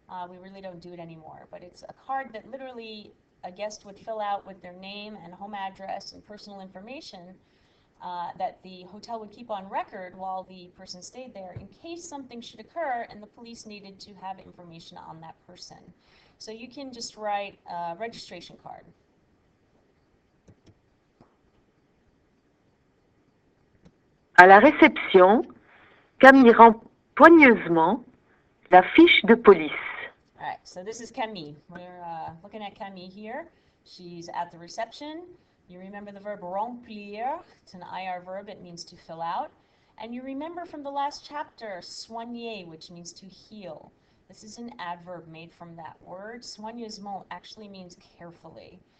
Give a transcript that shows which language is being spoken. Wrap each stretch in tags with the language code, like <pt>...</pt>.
<en>We really don't do it anymore, but it's a card that literally a guest would fill out with their name and home address and personal information that the hotel would keep on record while the person stayed there in case something should occur and the police needed to have information on that person. So you can just write a registration card.</en> <fr>À la réception, Camille rend poigneusement la fiche de police.</fr> <en>All right, so this is Camille. We're looking at Camille here. She's at the reception. You remember the verb remplir. It's an IR verb. It means to fill out. And you remember from the last chapter, soigner, which means to heal. This is an adverb made from that word. Soigneusement actually means carefully.</en>